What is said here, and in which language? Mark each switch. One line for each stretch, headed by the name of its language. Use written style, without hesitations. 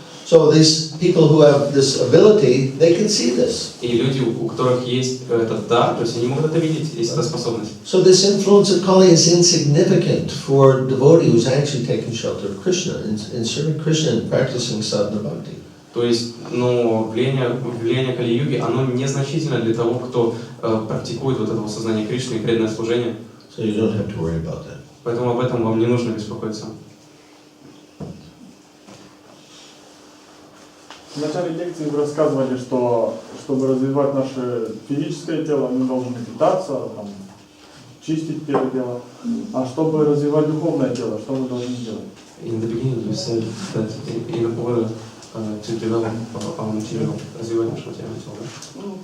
English: So these people who have this ability, they can see this.
Russian: И люди, у которых есть этот дар, то есть они могут это видеть, есть эта способность.
English: So this influence of Kali is insignificant for a devotee who's actually taking shelter of Krishna and serving Krishna and practicing sadhana bhakti.
Russian: То есть, влияние Кали-юги, оно незначительно для того, кто практикует вот это сознание Кришны и преданное служение.
English: So you don't have to worry about that.
Russian: Поэтому об этом вам не нужно беспокоиться. В начале лекции вы рассказывали, что чтобы развивать наше физическое тело, мы должны питаться, там, чистить тело. А чтобы развивать духовное тело, что мы должны делать?
English: In the beginning you said that in order to develop our material,
Russian: развивать наше материальное тело.